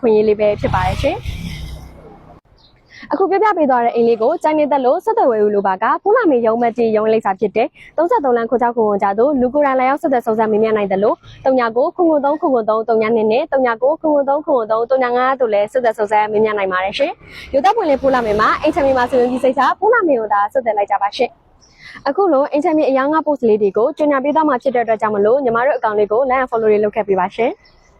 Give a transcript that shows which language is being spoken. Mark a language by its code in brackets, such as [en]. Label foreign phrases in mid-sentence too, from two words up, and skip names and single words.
[my] င့်အရေးလေးပဲဖြစ်ပါတယ်ရှင်အခုပြပြပေးသွားတဲ့အိမ်လေးကိုစိုင်းနေသက်လို့ဆက်သွယ်ဝယ်ယူလိုပါကဖူးလာမေရုံးမတ်တီရုံးလိပ်စာဖြစ်တဲ့33လမ်းခိုးချောက်ခုံကြသို့လူကိုယ်တိုင်လာရောက်ဆက်သွယ်စုံစမ်းမေးမြန်းနိုင်တယ်လို့39ခုခု3ခုခု3 39နဲ့39ခုခု3ခုခု3 35တို့လည်းဆက်သွယ်စုံစမ်းမေးမြန်းနိုင်ပါတယ်ရှင်ရုပ်သက်ပွင့်လေးဖူးလာမေမှာအိမ်ချမ်းမြေမှာဆိုရင်ဒီစိတ်စားဖူးလာမေကိုသာဆက်သွယ်လိုက်ကြပါရှင်အခုလိုအင်ချမ်းမြေအယောင်ငါ post လေးတွေကိုကြေညာပေးသွားမှာဖြစ်တဲ့အတွက်ကြောင့်မလို့ညီမတို့အကောင့်လေးကို [en] like and follow [my] လေးလုပ်ခဲ့ပေးပါရှင်